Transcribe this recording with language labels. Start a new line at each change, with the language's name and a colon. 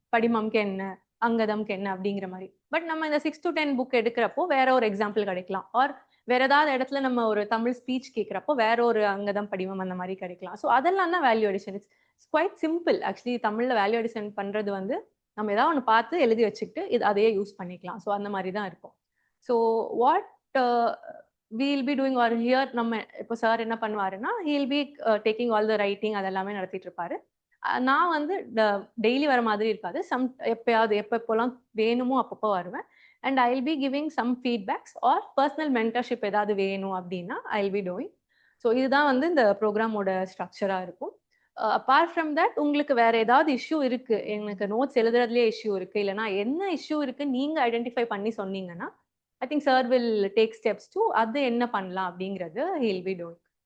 Tamil: படிமம்க்கு என்ன, அங்கதம்க்கு என்ன அப்படிங்கிற மாதிரி. பட் நம்ம இந்த 6 to 10 புக் எடுக்கிறப்போ வேற ஒரு எக்ஸாம்பிள் கிடைக்கலாம். ஆர் வேற ஏதாவது இடத்துல நம்ம ஒரு தமிழ் ஸ்பீச் கேட்கிறப்போ வேற ஒரு அங்கதம் படிமம் அந்த மாதிரி கிடைக்கலாம். ஸோ அதெல்லாம் தான் value addition.
English: It's quite simple actually.
Tamil: தமிழ்ல வேல்யூ அடிஷன் பண்றது வந்து நம்ம ஏதாவது ஒன்று பார்த்து எழுதி வச்சுக்கிட்டு அதையே யூஸ் பண்ணிக்கலாம். ஸோ அந்த மாதிரி தான் இருக்கும்.
English: so what we'll be doing or here
Tamil: நம்ம இப்போ சார் என்ன பண்ணுவாருன்னா
English: he'll be taking all the writing
Tamil: அதெல்லாமே நடத்திட்டு இருப்பாரு. நான் வந்து டெய்லி வர மாதிரி இருக்காது, எப்பயாவது எப்பப்போலாம் வேணுமோ அப்பப்போ வருவேன்.
English: and I will be giving some feedbacks or personal mentorship
Tamil: ஏதாவது வேணும் அப்படின்னா
English: I will be doing.
Tamil: So இதுதான் வந்து இந்த ப்ரோக்ராமோட ஸ்ட்ரக்சராக இருக்கும். அப்பார்ட் ஃப்ரம் தட் உங்களுக்கு வேற ஏதாவது இஷ்யூ இருக்கு, எனக்கு நோட்ஸ் எழுதுறதுலேயே இஷ்யூ இருக்கு, இல்லைனா என்ன இஷ்யூ இருக்கு நீங்க ஐடென்டிஃபை பண்ணி சொன்னீங்கன்னா
English: I think sir will take steps to
Tamil: அது என்ன பண்ணலாம் அப்படிங்கிறது ஹில் பி டூயிங்.